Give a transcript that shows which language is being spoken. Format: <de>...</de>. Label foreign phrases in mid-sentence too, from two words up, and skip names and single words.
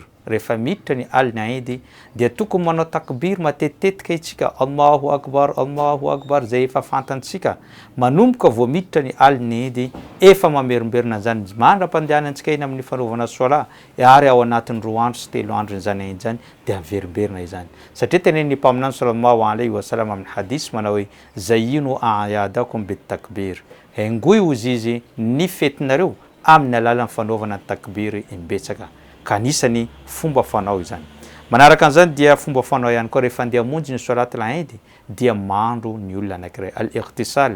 <mg>Rehefa miditra ny aliny Eid dia tokony manao takbir matetitetika itsika,</mg> <ar>الله أكبر,</ar> <mg>zay efa fantantsika. Manomboka vao miditra ny aliny Eid, efa mamerimberina zany mandram-pandehanantsika iny amin'ny fanaovana sola, ary ao anatin'ny 2 andro sy 3 andro zany Eid zany dia averimberina izany. Satria tenen'ny mpaminany</mg> <ar>صلى الله عليه وسلم</ar> <mg>amin'ny hadis manao hoe</mg> <ar>زينوا أعيادكم بالتكبير.</ar> <mg>Hengoy hozy izy ny fetinareo amin'ny alalan'ny fanaovana takbir imbetsaka. Ka anisany fomba fanao izany. Manaraka an'izany dia fomba fanao ihany koa rehefa andeha hamonjy ny</mg> <ar>صلاة العيد</ar> <mg>dia mandro ny olona anankiray, al-ightisal.</mg>